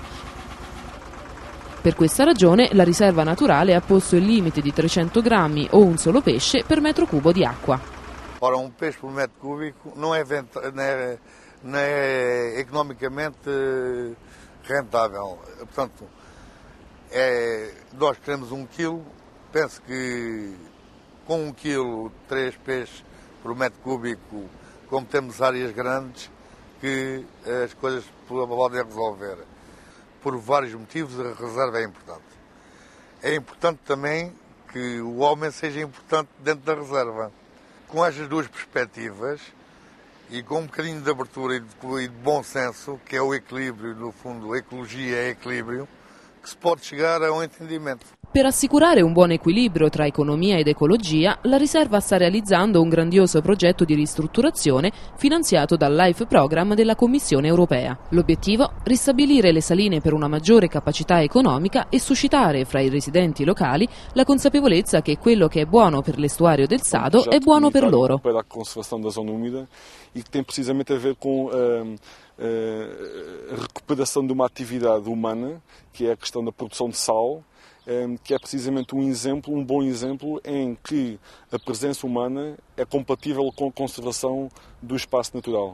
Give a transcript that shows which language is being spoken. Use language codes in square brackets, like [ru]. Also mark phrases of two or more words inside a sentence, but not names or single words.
[it] Per questa ragione la riserva naturale ha posto il limite di 300 grammi o un solo pesce per metro cubo di acqua. [pt] Ora, um peixe por metro cúbico não é economicamente rentável. Portanto, nós queremos 1 quilo, penso que com 1 quilo, 3 peixes por metro cúbico, como temos áreas grandes, que as coisas podem resolver. Por vários motivos, a reserva é importante. É importante também que o homem seja importante dentro da reserva. Com estas duas perspectivas e com um bocadinho de abertura e de bom senso, que é o equilíbrio, no fundo, ecologia é equilíbrio, que se pode chegar a um entendimento. [it] Per assicurare un buon equilibrio tra economia ed ecologia, la riserva sta realizzando un grandioso progetto di ristrutturazione finanziato dal LIFE Program della Commissione europea. L'obiettivo? Ristabilire le saline per una maggiore capacità economica e suscitare fra i residenti locali la consapevolezza che quello che è buono per l'estuario del Sado è buono per loro. [pt] Para a conservação da zona úmida e que tem precisamente a ver com a recuperação de uma atividade humana, que é a questão da produção de sal, que é precisamente um bom exemplo em que a presença humana é compatível com a conservação do espaço natural.